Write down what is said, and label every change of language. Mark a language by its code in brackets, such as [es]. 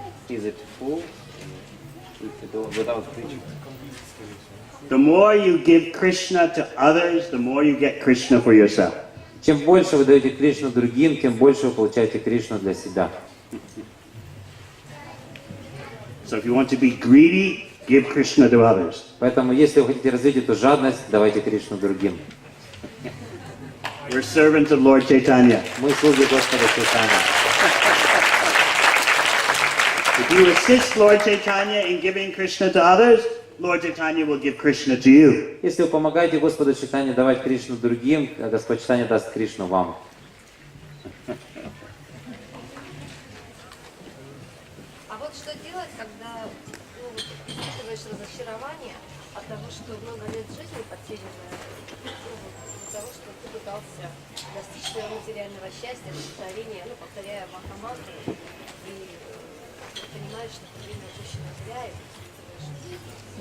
[en] Is it full without preaching? The more you give Krishna to others, the more you get Krishna for yourself. [ru] Чем больше вы даете Кришну другим, тем больше вы получаете Кришну для себя. [en] So if you want to be greedy, give Krishna to others. [ru] Поэтому, если вы хотите развить эту жадность, давайте Кришну другим. [en] We're servants of Lord Chaitanya. [ru] Мы слуги Господа Чайтаньи. [en] If you assist Lord Chaitanya in giving Krishna to others, Lord Chaitanya will give Krishna to you. [ru] Если вы помогаете Господу Чайтаньи давать Кришну другим, Господь Чайтанья даст Кришну вам. А вот что делать, когда испытываешь разочарование, от того, что много лет жизни потеряно, от того, что ты пытался достичь своего материального счастья, повторения, ну, повторяя махамантру, и понимаешь, что это время упущено зря, и